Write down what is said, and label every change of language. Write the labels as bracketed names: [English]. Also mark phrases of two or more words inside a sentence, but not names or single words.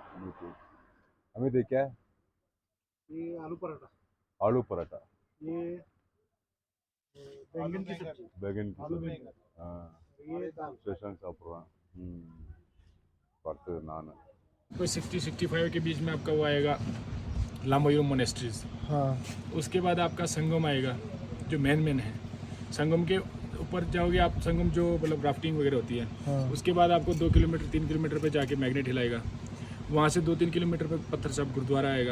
[Tamil] இருக்கு. [Hindi] अमित ये क्या है? ये आलू पराठा, आलू पराठा, ये बैंगन की सब्जी, बैगन की आलू सब्जी. बैंगन, हाँ, ये दाल। [Tamil] स्टेशन சாப்பிட்றான். படுத்து நான் [Hindi] कोई 60-65 के बीच में आपका वो आएगा लामायूरू मोनेस्ट्रीज. हाँ उसके बाद आपका संगम आएगा जो मेन है. संगम के ऊपर जाओगे आप, संगम जो मतलब राफ्टिंग वगैरह होती है. हाँ उसके बाद आपको 2 किलोमीटर 3 किलोमीटर पे जाके मैग्नेट हिल आएगा. वहाँ से 2-3 किलोमीटर पे पत्थर साहब गुरुद्वारा आएगा.